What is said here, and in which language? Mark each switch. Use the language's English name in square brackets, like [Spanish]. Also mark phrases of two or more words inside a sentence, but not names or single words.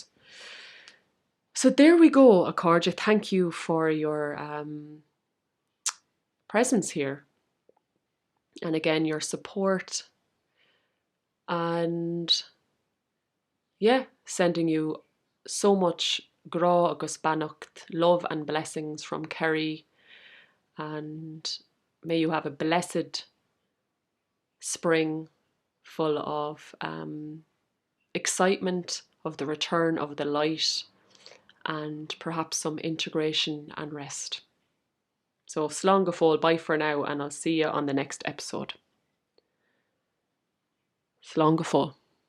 [English] So there we go, Accordia. Thank you for your presence here. And again, your support. And sending you so much [Irish] gra agus bannocht, [English] love and blessings from Kerry. And may you have a blessed spring full of excitement of the return of the light, and perhaps some integration and rest. [Irish] So slán go fóill, [English] bye for now, and I'll see you on the next episode. [Irish] Slán go fóill.